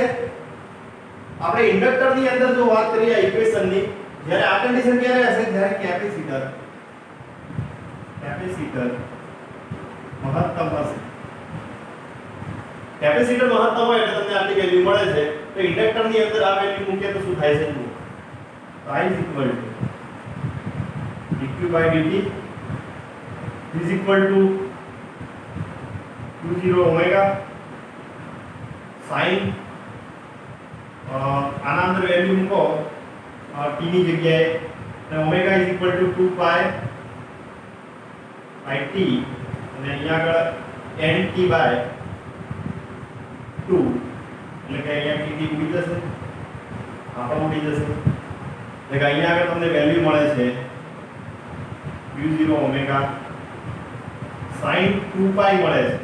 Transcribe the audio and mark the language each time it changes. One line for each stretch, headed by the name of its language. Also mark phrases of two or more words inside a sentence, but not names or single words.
Gujarati: આપણે ઇન્ડક્ટર ની અંદર જો વાત કરીએ આ ઇક્વેશન ની, જ્યારે આ કન્ડિશન ક્યારે હશે? જ્યારે કેપેસિટર મહત્તમ હશે. કેપેસિટર મહત્તમ હોય એટલે તમને આટલી વેલ્યુ મળે છે. તો ઇન્ડક્ટર ની અંદર આ વેલ્યુ મૂકીએ તો શું થાય છે? જુઓ તો
English: I dq/dt is equal to q0 ઓમેગા sin
Gujarati: આના અંદર વેલ્યુ મૂકો t ની જગ્યાએ અને ઓમેગા
English: is equal to 2 pi t
Gujarati: અને અહીંયા આગળ nt/2 એટલે કે અહીંયા tt ઉડી જશે, આ પણ ઉડી જશે. એટલે કે અહીંયા આગળ તમને વેલ્યુ મળે છે q0 ઓમેગા sin 2 pi મળે છે.